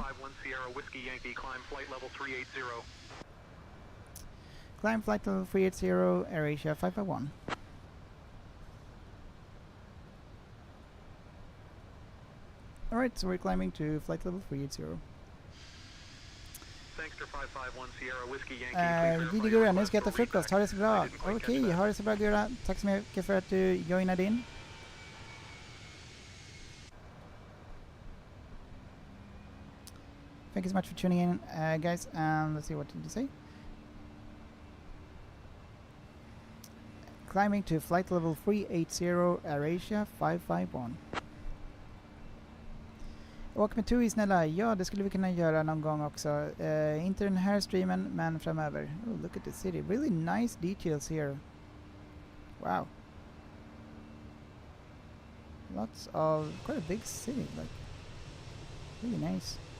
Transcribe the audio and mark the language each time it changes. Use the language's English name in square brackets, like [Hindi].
[English] 551 Sierra Whiskey Yankee, climb flight level 380. Climb flight level 380, AirAsia 551. Alright, so we're climbing to flight level 380. Angster 551 Sierra Whiskey Yankee. [Swedish] Didi Gurra, nu ska jag äta frukost. Ha det så bra. Okej, ha det så bra Gurra. Tack så mycket för att du joinade in. [English] Thank you so much for tuning in, guys. Let's see, what did you say? Climbing to flight level 380, AirAsia 551. [Swedish] Åk med TUI snälla. Ja, det skulle vi kunna göra någon gång också. Inte den här streamen, men framöver. [English] Oh, look at the city. Really nice details here. Wow. Lots of, quite a big city, like, really nice.